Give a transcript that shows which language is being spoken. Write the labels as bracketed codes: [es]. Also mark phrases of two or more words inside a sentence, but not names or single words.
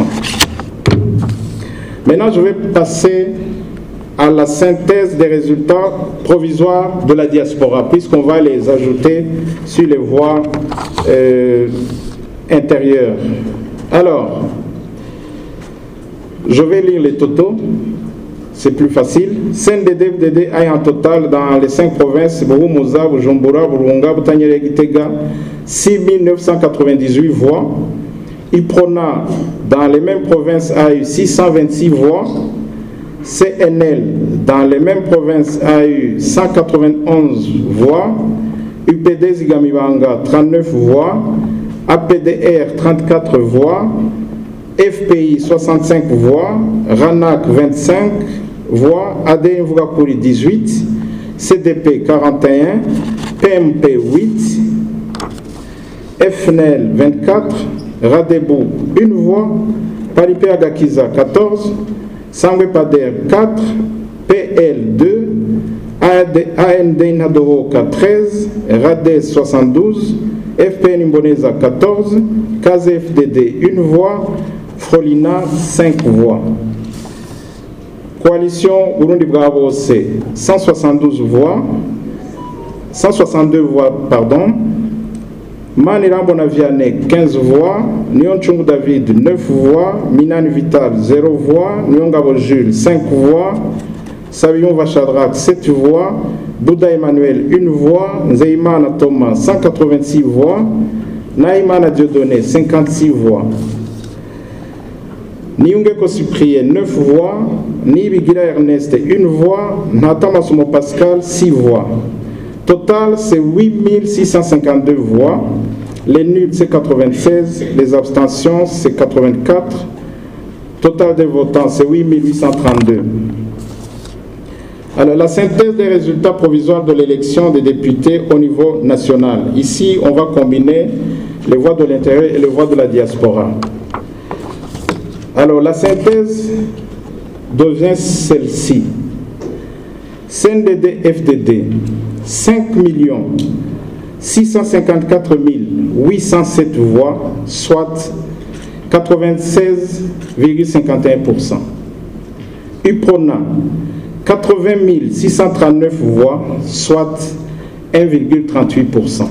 [fr] Maintenant, je vais passer à la synthèse des résultats provisoires de la diaspora, puisqu'on va les ajouter sur les voies intérieures. Alors, je vais lire les totaux, c'est plus facile. CNDD-FDD a en total dans les 5 provinces, Bourou-Moza, Bujumbura, Burunga, Butanyere, Gitega, 6 998 voix. IPRONA, dans les mêmes provinces, a eu 626 voix. CNL, dans les mêmes provinces, a eu 191 voix. UPD Zigamibanga, 39 voix. APDR, 34 voix. FPI, 65 voix. RANAC, 25 voix. ADN Mvugakuri, 18. CDP, 41. PMP, 8. FNL, 24. Radebou, 1 voix. Paripé Agakiza, 14. Sangwe Pader, 4. PL, 2. AND Nadoroka, 13. Rades, 72. FPN Imboneza, 14. KZFDD, 1 voix. Frolina, 5 voix. Coalition Burundi Bravo, c'est 172 voix. 162 voix, pardon. Manirambo Naviane, 15 voix. Nyon Chungu David, 9 voix. Minani Vital, 0 voix. Nyongabo Jules, 5 voix. Sabion Vachadrak, 7 voix. Bouddha Emmanuel, 1 voix. Nzeimana Thomas, 186 voix. Naïmana Dieudonné, 56 voix. Niungeko Cyprien, 9 voix. Nibigira Ernest, 1 voix. Natama Sumo Pascal, 6 voix. Total, c'est 8652 voix. Les nuls, c'est 96. Les abstentions, c'est 84. Total des votants, c'est 8832. Alors, la synthèse des résultats provisoires de l'élection des députés au niveau national. Ici, on va combiner les voix de l'intérieur et les voix de la diaspora. Alors, la synthèse devient celle-ci. CNDD-FDD, 5 654 807 voix, soit 96,51%. UPRONA, 80 639 voix, soit 1,38%.